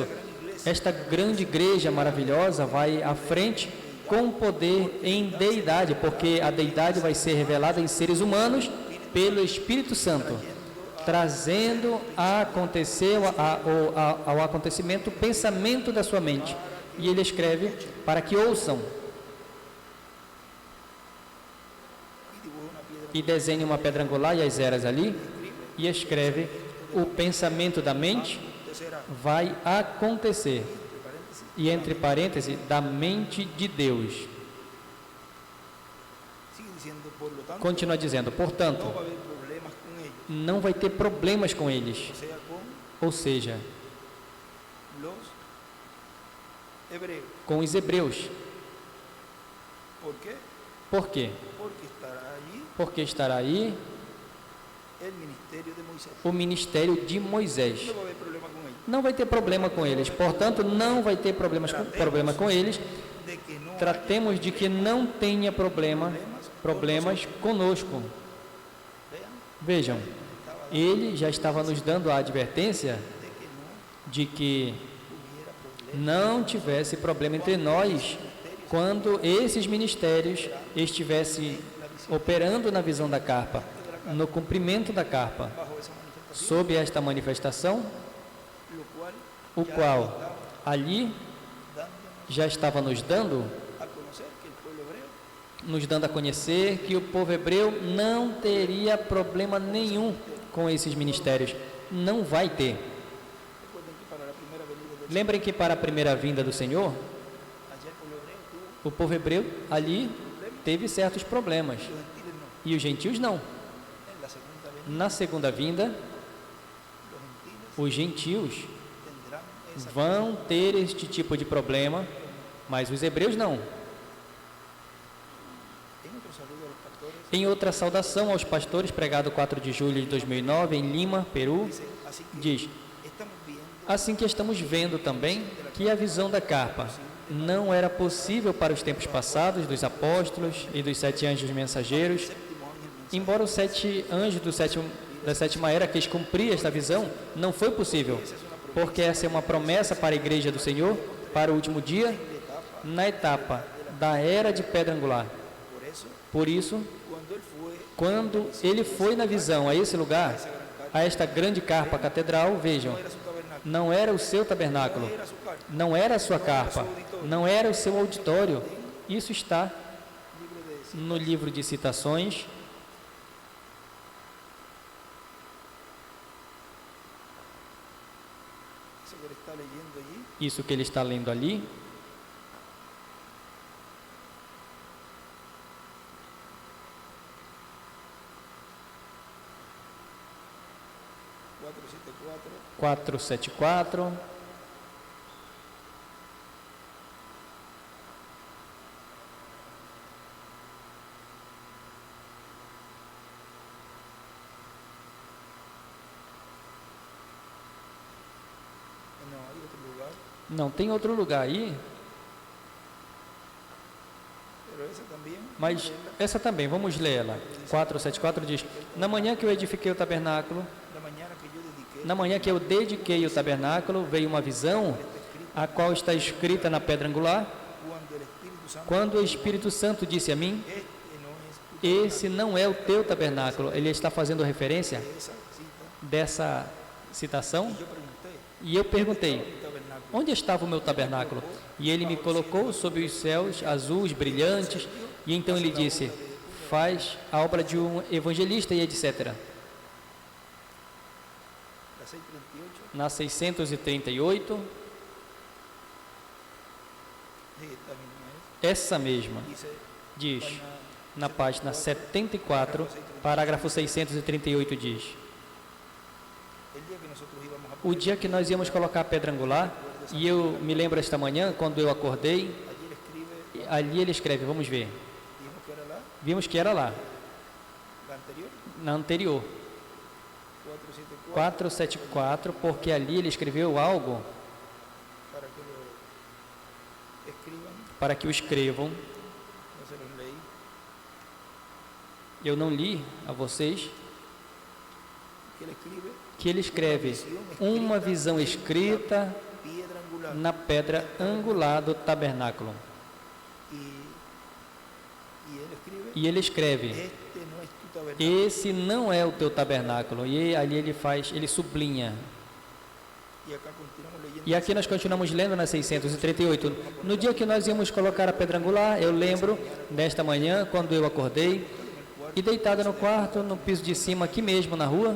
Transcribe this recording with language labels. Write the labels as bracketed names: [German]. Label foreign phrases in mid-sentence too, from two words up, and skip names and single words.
[Portuguese] Esta grande igreja maravilhosa vai à frente com poder em deidade, porque a deidade vai ser revelada em seres humanos pelo Espírito Santo, trazendo ao acontecimento o pensamento da sua mente. E ele escreve para que ouçam [Spanish] y dibuja una piedra [Portuguese] e desenhe uma pedra angular e as eras ali, e escreve: o pensamento da mente será, vai acontecer, [Spanish] entre paréntesis, [Portuguese] e entre parênteses, da mente de Deus. [Spanish] sigue diciendo, por lo tanto, [Portuguese] Continua dizendo, portanto, [Spanish] no va a haber problemas con ellos, [Portuguese] não vai ter problemas com eles, [Spanish] o sea, con [Portuguese] ou seja, [Spanish] los hebreos. [Portuguese] com os hebreus. [Spanish] ¿Por qué? [Portuguese] Por quê? [Spanish] Porque estará allí [Portuguese] Porque estará aí [Spanish] el ministerio de Moisés. [Portuguese] o ministério de Moisés. [Spanish] No va a haber problema con ellos. [Portuguese] Não vai ter problema com eles, portanto, não vai ter problema com eles. [Spanish] De que no haya [Portuguese] Tratemos de que não tenha problemas conosco. [Spanish] vean, [Portuguese] Vejam, ele já estava nos dando a advertência [Spanish] de que no [Portuguese] de que [Spanish] hubiera problema [Portuguese] não tivesse problema entre nós quando esses ministérios estivessem operando na visão da carpa, no cumprimento da carpa, [Spanish] bajo esa manifestación, [Portuguese] sob esta manifestação, [Spanish] lo cual [Portuguese] o qual ali [Spanish] dándonos [Portuguese] já estava nos dando [Spanish] a conocer que el pueblo hebreo [Portuguese] nos dando a conhecer que o povo hebreu não teria problema nenhum com esses ministérios. Não vai ter. [Spanish] Recuerden que para la primera venida del [Portuguese] Lembrem que para a primeira vinda do Senhor, [Spanish] allá el pueblo hebreo tuvo [Portuguese] o povo hebreu ali teve certos problemas. [Spanish] los gentiles no. [Portuguese] E os gentios não. [Spanish] En la segunda venida [Portuguese] Na segunda vinda, [Spanish] los gentiles [Portuguese] os gentios [Spanish] tendrán esa. [Portuguese] vão ter este tipo de problema, mas os hebreus não. [Spanish] En otro saludo a los pastores, [Portuguese] Em outra saudação aos pastores, pregado 4 de julho de 2009 em Lima, Peru, [Spanish] dice, así que [Portuguese] diz: [Spanish] estamos viendo [Portuguese] assim que estamos vendo também que a visão da carpa não era possível para os tempos passados dos apóstolos e dos 7 anjos mensageiros, [Spanish] séptimo ángel mensaje. [Portuguese] embora os 7 anjos da sétima era quis cumprir esta visão, não foi possível, porque essa é uma promessa para a igreja do Senhor, para o último dia, na etapa da era de pedra angular. [Spanish] Por eso, [Portuguese] Por isso, [Spanish] cuando él fue [Portuguese] quando ele foi na visão a esse lugar, a esta grande carpa catedral, vejam, [Spanish] era su tabernáculo, [Portuguese] não era o seu tabernáculo, [Spanish] era su carta, [Portuguese] não era a sua carpa, não era o seu auditório. Isso está [Spanish] libro de [Portuguese] no livro de citações, [Spanish] eso que él está leyendo allí. [Portuguese] isso que ele está lendo ali, [Spanish] Cuatro, 474, no, hay otro lugar, [Portuguese] não tem outro lugar aí, [Spanish] pero esa también. [Portuguese] mas essa também, vamos ler ela. 474 diz: na manhã que eu edifiquei o tabernáculo, [Spanish] La mañana que yo dediqué, [Portuguese] na manhã que eu dediquei o tabernáculo, veio uma visão, a qual está escrita na pedra angular, [Spanish] cuando el Espíritu Santo [Portuguese] quando o Espírito Santo disse a mim: [Spanish] este no es tu [Portuguese] esse não é o teu tabernáculo. Ele está fazendo referência [Spanish] esa cita. [Portuguese] dessa citação. [Spanish] Yo pregunté, [Portuguese] E eu perguntei: [Spanish] ¿mi tabernáculo? [Portuguese] onde estava o meu tabernáculo? E ele me colocou sobre os céus azuis, brilhantes. E então ele disse: faz a obra de um evangelista e etc. [Spanish] La 638, [Portuguese] Na 638, [Spanish] sí, está bien, ¿no es? [Portuguese] essa mesma [Spanish] Dice, [Portuguese] diz, [Spanish] página [Portuguese] na página 74, parágrafo 638 diz: [Spanish] el día que nosotros íbamos a [Portuguese] o dia que nós íamos colocar a pedra angular, e eu me lembro esta manhã, quando eu acordei, [Spanish] allí él escribe, [Portuguese] ali ele escreve, vamos ver, [Spanish] dijo que era [Portuguese] vimos que era lá, [Spanish] la anterior, [Portuguese] na anterior, 474, 474, porque ali ele escreveu algo [Spanish] para que lo escriban, [Portuguese] para que o escrevam. [Spanish] no se los leí, [Portuguese] Eu não li a vocês, [Spanish] que él escribe [Portuguese] que ele escreve uma visão escrita [Spanish] piedra angular [Portuguese] na pedra angular do tabernáculo. [Spanish] y él escribe, [Portuguese] E ele escreve: [Spanish] este no es tu tabernáculo. [Portuguese] esse não é o teu tabernáculo. E ali ele sublinha. [Spanish] Y acá continuamos leyendo. [Portuguese] E aqui nós continuamos lendo na 638. No dia que nós íamos colocar a pedra angular, eu lembro desta manhã, quando eu acordei, e deitada no quarto, no piso de cima, aqui mesmo na rua,